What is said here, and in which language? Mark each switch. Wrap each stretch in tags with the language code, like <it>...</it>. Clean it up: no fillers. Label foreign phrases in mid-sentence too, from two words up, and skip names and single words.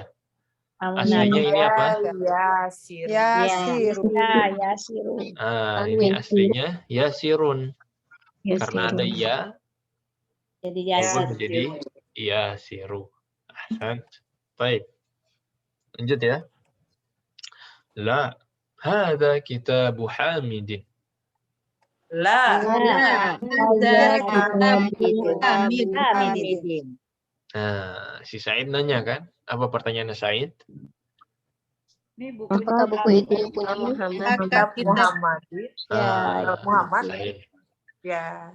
<id>Aslinya ini apa? Yasiru. Ini aslinya Yasirun. Karena ada ya, Jadi jadi Yasiru. Ahsan. Baik. Lanjut ya. La.</id> <ar>هذا كتاب حامدٍ.</ar> <id>La. Nah, si Said nanya kan? Apa pertanyaannya Said? Ini Apakah buku itu punya Muhammad? Muhammad. Sahih. Ya.</id>